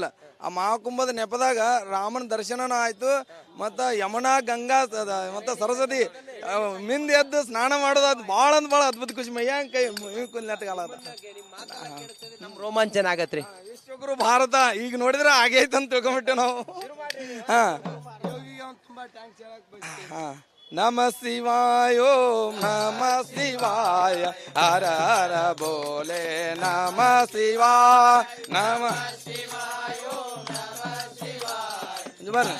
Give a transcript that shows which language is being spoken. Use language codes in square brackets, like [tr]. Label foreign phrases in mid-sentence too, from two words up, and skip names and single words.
[kn] ಆ ಮಹಾಕುಂಭದ ನೆಪದಾಗ ರಾಮನ ದರ್ಶನನೂ ಆಯ್ತು, ಮತ್ತು ಯಮುನಾ, ಗಂಗಾ ಮತ್ತು ಸರಸ್ವತಿ ಮಿಂದ ಎದ್ದು ಸ್ನಾನ ಮಾಡೋದು, ಅದು ಭಾಳ ಅದ್ಭುತ ಖುಷಿ. ಮೈಯಾಂಗ ಕೈ ನೆಟ್ಟಗಾಲ ನಮ್ ರೋಮಾಂಚನ ಆಗತ್ರಿ. ವಿಶ್ವಗುರು ಭಾರತ ಈಗ ನೋಡಿದ್ರೆ ಹಾಗೆ ಐತಂತ ತಿಳ್ಕೊಂಬಿಟ್ಟೆ ನಾವು. [sa] ನಮ ಶಿವಾಯ ಓಂ ನಮ ಶಿವಾಯ ಹರ ಹರ ಬೋಲೆ ನಮ ಶಿವಾಯ ನಮ ಶಿವಾಯ ಓಂ ನಮ ಶಿವಾಯ